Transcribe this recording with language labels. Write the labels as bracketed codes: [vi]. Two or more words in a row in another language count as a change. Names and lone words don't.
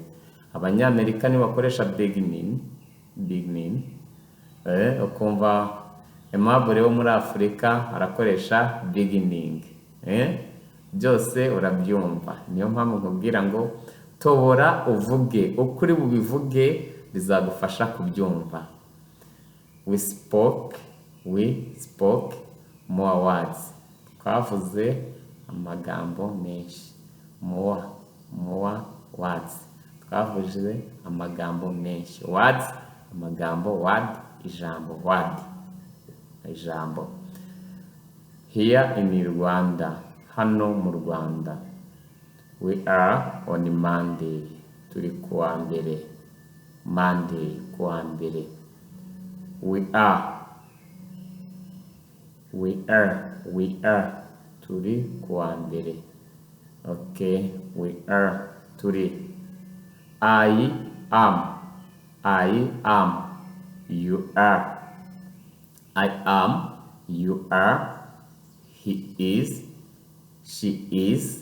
[rw] Abanyamerika ni bakoresha beginning, ukumva Aimable wo muri Afurika arakoresha beginning. Byose urabyumva. Niyo mpamvu nkubwira ngo tobora uvuge, ukuri bubivuge bizagufasha kubyumva. [en] We spoke more words. [rw] Twavuze amagambo menshi. [en] More words. [rw] Twavuze amagambo menshi. Words, amagambo. Word, ijambo. Word, ijambo. [en] Here in Rwanda, [rw] hano mu Rwanda, [en] we are on Monday. [rw] Turi kuwa mbere. Monday, kuwa mbere. [en] We are. [rw] Turi kuwa mbere. [en] Okay, we are. Turi. I am. You are. I am. You are. He is. She is.